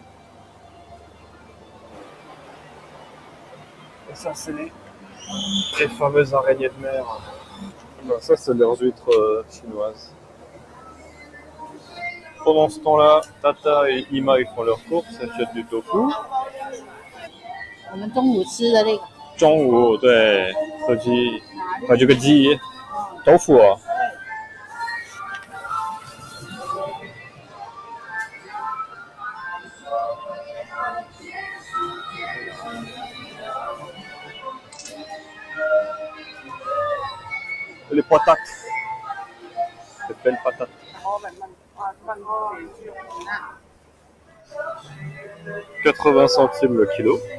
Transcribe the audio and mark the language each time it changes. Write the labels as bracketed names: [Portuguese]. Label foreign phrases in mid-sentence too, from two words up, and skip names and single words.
[French] Et ça, c'est les fameuses araignées de mer. Ben, ça, c'est leurs huîtres chinoises. Pendant ce temps-là, Tata et Ima ils font leurs courses, ils achètent du tofu. [Chinese] 我们中午吃的那个，中午对，这鸡，这个鸡，豆腐啊。 [French] Les patates, les belles patates. 80 centimes le kilo.